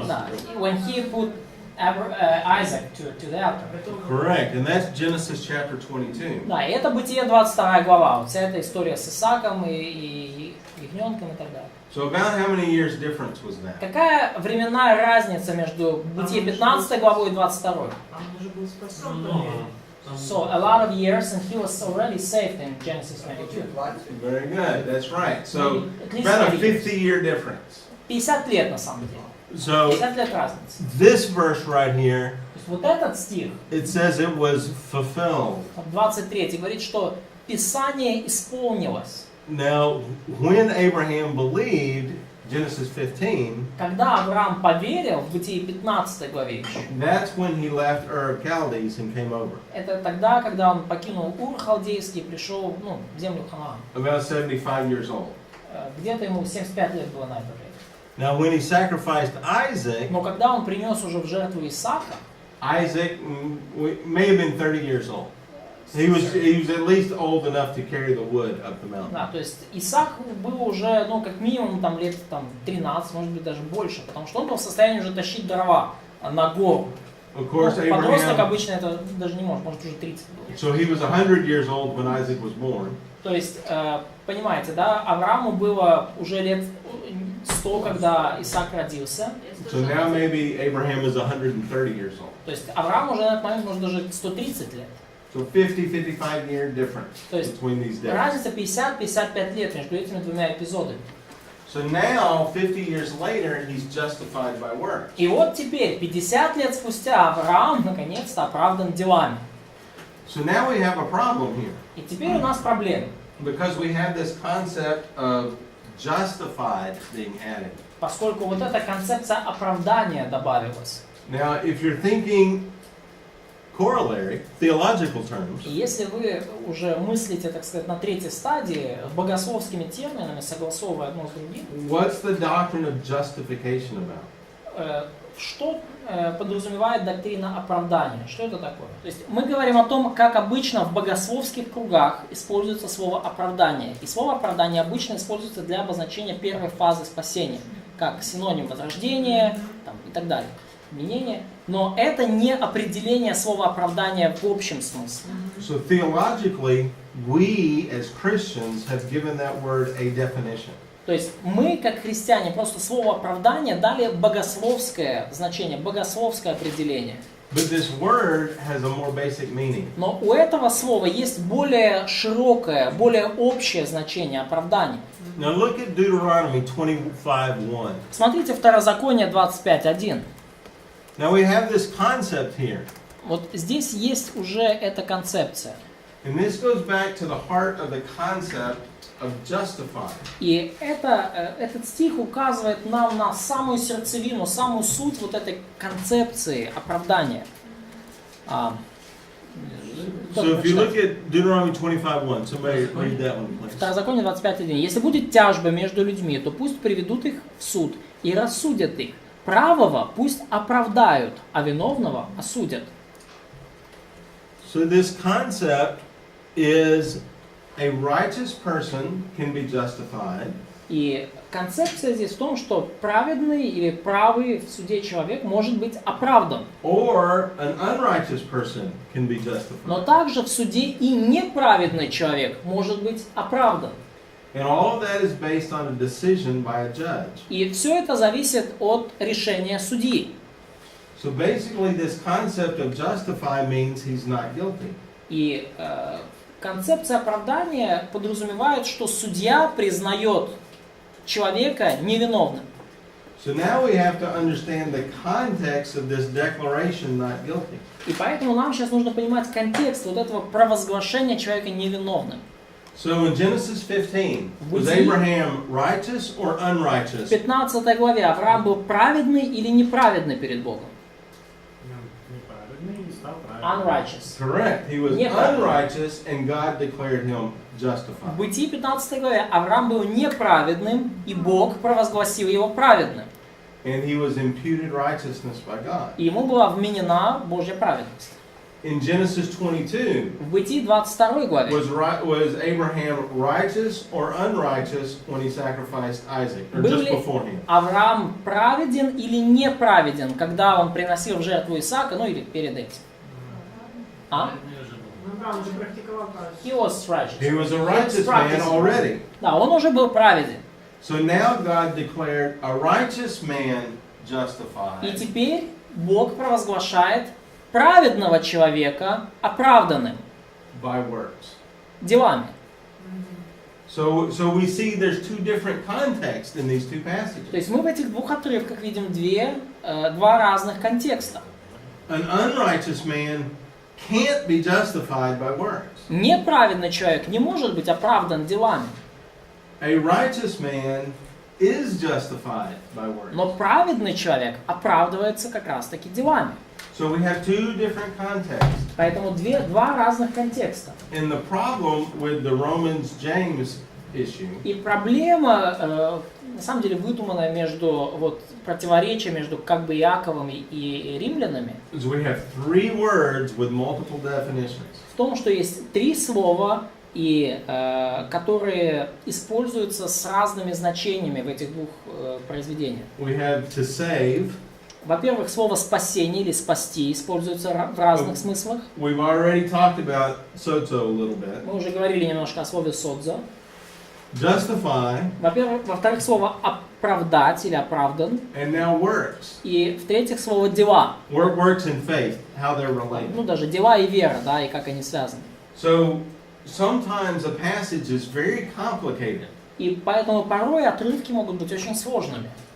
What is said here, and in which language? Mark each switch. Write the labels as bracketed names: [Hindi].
[English] Да, when he put Isaac to the altar. Correct, and that's Genesis chapter 22. [Russian] Да, и это Бытие 22 глава. Вот вся эта история с Исааком и ягненком и так далее. [English] So about how many years difference was that? [Russian] Какая временная разница между Бытие 15 главой и 22? Он уже был спасен по вере. [English] So, a lot of years, and he was already saved in Genesis 22. Very good, that's right. So At least about a 30 years. 50-year difference. [Russian] 50 лет на самом деле. [English] So [Russian] 50 лет разницы. [English] this verse right here, [Russian] То есть вот этот стих, [English] it says it was fulfilled. [Russian] 23, говорит, что Писание исполнилось. [English] Now, when Abraham believed, Genesis 15, [Russian] Когда Авраам поверил, в Бытии 15 главе еще, [English] that's when he left Ur of Chaldees and came over. [Russian] это тогда, когда он покинул Ур халдейский и пришел в землю Ханаан. [English] About 75 years old. [Russian] Где-то ему 75 лет было на это время. [English] Now, when he sacrificed Isaac, [Russian] Но когда он принес уже в жертву Исаака, [English] Isaac may have been 30 years old. He was at least old enough to carry the wood up the mountain. [Russian] да, то есть Исаак был уже, как минимум лет 13, может быть даже больше, потому что он был в состоянии уже тащить дрова на гору. [English] Of course, [Russian] Подросток [English] Abraham. [Russian] обычно это даже не может уже 30 было. [English] So he was 100 years old when Isaac was born. [Russian] То есть, понимаете, да, Аврааму было уже лет 100, когда Исаак родился. [English] So now maybe Abraham is 130 years old. [Russian] То есть Авраам уже на этот момент может даже 130 лет. [English] So 50-55-year difference [Russian] То есть [English] between these days. [Russian] разница 50-55 лет между этими двумя эпизодами. [English] So now, 50 years later, he's justified by works. [Russian] И вот теперь, 50 лет спустя, Авраам наконец-то оправдан делами. [English] So now we have a problem here. [Russian] И теперь у нас проблема. [English] Because we have this concept of justified being added. [Russian] Поскольку вот эта концепция оправдания добавилась. [English] Now, if you're thinking corollary, theological terms, [Russian] И если вы уже мыслите, так сказать, на третьей стадии, богословскими терминами, согласовывая одно с другим, [English] what's the doctrine of justification about? [Russian] что подразумевает доктрина оправдания? Что это такое? То есть мы говорим о том, как обычно в богословских кругах используется слово оправдание. И слово оправдание обычно используется для обозначения первой фазы спасения, как синоним возрождения там, и так далее. Применение. Но это не определение слова оправдания в общем смысле. [English] So theologically, we as Christians have given that word a definition. [Russian] То есть мы, как христиане, просто слово оправдание дали богословское значение, богословское определение. [English] But this word has a more basic meaning. [Russian] Но у этого слова есть более широкое, более общее значение оправдания. [English] Now look at Deuteronomy 25:1. [Russian] Смотрите Второзаконие 25:1. [English] Now we have this concept here. [Russian] Вот здесь есть уже эта концепция. [English] And this goes back to the heart of the concept of justify. [Russian] И этот стих указывает нам на самую сердцевину, самую суть вот этой концепции оправдания. [English] So if you look at Deuteronomy 25:1, somebody read that one, please. [Russian] Второзаконие 25:1. Если будет тяжба между людьми, то пусть приведут их в суд и рассудят их. Правого пусть оправдают, а виновного осудят. [English] So this concept is a righteous person can be justified. [Russian] И концепция здесь в том, что праведный или правый в суде человек может быть оправдан. [English] Or an unrighteous person can be justified. [Russian] Но также в суде и неправедный человек может быть оправдан. [English] And all of that is based on a decision by a judge. [Russian] И все это зависит от решения судьи. [English] So basically this concept of justify means he's not guilty. [Russian] И концепция оправдания подразумевает, что судья признает человека невиновным. [English] So now we have to understand the context of this declaration not guilty. [Russian] И поэтому нам сейчас нужно понимать контекст вот этого провозглашения человека невиновным. [English] So in Genesis 15, was Abraham righteous or [Russian] В [English] unrighteous? [Russian] 15 главе Авраам был праведный или неправедный перед Богом? Неправедный и стал праведным. [English] Unrighteous. Correct. He was unrighteous and God declared him [Russian] В [English] justified. [Russian] Бытии 15 главе Авраам был неправедным, и Бог провозгласил его праведным. [English] And he was imputed righteousness by God. [Russian] И ему была вменена Божья праведность. [English] In Genesis 22, [Russian] В Бытии 22 главе [English] was Abraham righteous or unrighteous when he sacrificed Isaac, or [Russian] был [English] just [Russian] ли [English] beforehand? [Russian] Авраам праведен или неправеден, когда он приносил в жертву Исаака, ну или перед этим? Авраам уже практиковал праведность. [English] He was righteous. He was a righteous man already. [Russian] Да, он уже был праведен. [English] So now God declared a righteous man [Russian] И [English] justified [Russian] теперь Бог провозглашает праведного человека оправданным [English] by works. [Russian] делами. [English] So we see there's two different contexts in these two [Russian] То [English] passages. [Russian] есть мы в этих двух отрывках видим два разных контекста. [English] An unrighteous man can't be justified by works. [Russian] Неправедный человек не может быть оправдан делами, [English] A righteous man is justified by works. [Russian] но праведный человек оправдывается как раз-таки делами. [English] So we have two different contexts. [Russian] Поэтому два разных контекста. [English] And the problem with the Romans-James issue [Russian] И проблема, на самом деле, выдуманная между противоречие между как бы Иаковом и римлянами, [English] is we have three words with multiple definitions. [Russian] в том, что есть три слова, которые используются с разными значениями в этих двух произведениях. [English] We have to save. [Russian] Во-первых, слово «спасение» или «спасти» используется в разных смыслах. [English] We've already talked about sozo a little bit. [Russian] Мы уже говорили немножко о слове «содзо». [English] Justify, [Russian] Во-вторых, слово «оправдать» или «оправдан». [English] and now works. [Russian] И в-третьих, слово «дела». [English] Works and faith, how they're related. [Russian] Ну, даже дела и вера, да, и как они связаны. [English] So sometimes a passage is very complicated. [Russian] И поэтому порой отрывки могут быть очень сложными.